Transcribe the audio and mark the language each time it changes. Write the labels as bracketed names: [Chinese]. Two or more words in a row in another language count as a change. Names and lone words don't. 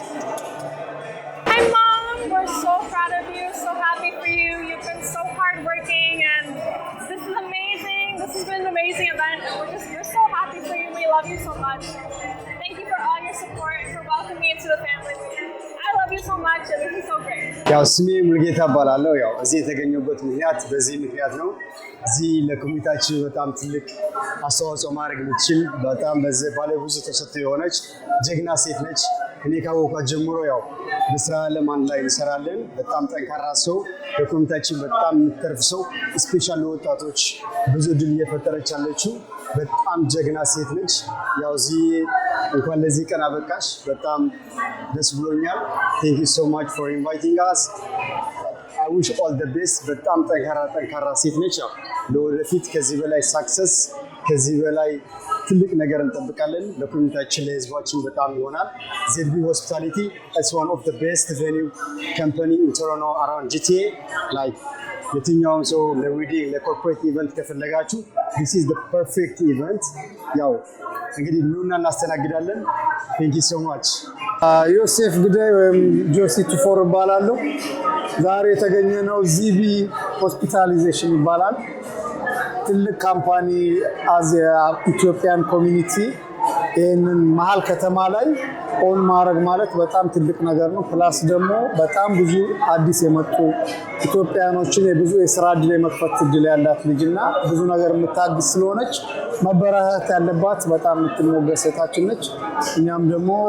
[English] Hi Mom, we're so proud of you, so happy for you. You've been so hardworking and this is amazing. This has been an amazing event and we're so happy for you. We love you so much. Thank you for all your support and for welcoming me into the family. I love you so much and this is so great. [Amharic] ያው ስሜ ሙልጌታ እባላለሁ። ያው እዚህ የተገኘሁበት ምክንያት በዚህ ምክንያት ነው። እዚህ ለኮሚኒቲያችን በጣም ትልቅ አስተዋጽኦ ማድረግ የምትችል በጣም በዚህ ባለ ብዙ ተሰጥኦ የሆነች ጀግና ሴት ነች። እኔ ካወኳት ጀምሮ ያው በስራ ዓለም አንድ ላይ እንሰራለን። በጣም ጠንካራ ሰው፣ ለኮሚኒቲያችን በጣም የምትተርፍ ሰው፣ ስፔሻል ለወጣቶች ብዙ ድል እየፈጠረች ያለችው በጣም ጀግና ሴት ነች። ያው እዚህ እንኳን ለዚህ ቀን አበቃሽ። በጣም ደስ ብሎኛል። [English] Thank you so much for inviting us. I wish all the best. [Amharic] በጣም ጠንካራ ሴት ነች። ያው ለወደፊት ከዚህ በላይ ሳክሰስ ከዚህ በላይ ትልቅ ነገር እንጠብቃለን። ለኮሚኒቲያችን ለህዝባችን በጣም ይሆናል። [English] ZB Hospitality is one of the best venue company in Toronto around GTA. [Amharic] Like የትኛውም ሰው ለዌዲንግ ለኮርፖሬት ኢቨንት ከፈለጋችሁ [English] this is the perfect event። [Amharic] ያው እንግዲህ ኑና እናስተናግዳለን። [English] Thank you so much። [Amharic] ዮሴፍ ግዳይ ወይም ጆሲ ቱፎር እባላለሁ። ዛሬ የተገኘነው ZB ሆስፒታላይዜሽን ይባላል። ትልቅ ካምፓኒ [English] as Ethiopian community [Amharic] ይህንን መሀል ከተማ ላይ ኦን ማድረግ ማለት በጣም ትልቅ ነገር ነው። ፕላስ ደግሞ በጣም ብዙ አዲስ የመጡ ኢትዮጵያኖችን የብዙ የስራ እድል የመክፈት እድል ያላት ልጅና ብዙ ነገር የምታግዝ ስለሆነች መበረታታት ያለባት በጣም የምትሞገስ ሴታችን ነች። እኛም ደግሞ